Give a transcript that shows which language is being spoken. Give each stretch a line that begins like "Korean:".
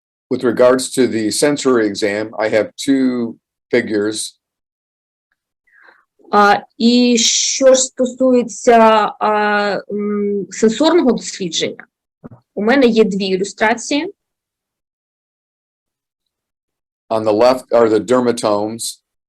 English: With regards to the sensory exam, I have two figures.
Ukrainian: І що ж стосується сенсорного дослідження, у мене є дві ілюстрації.
English: On the left are the dermatomes.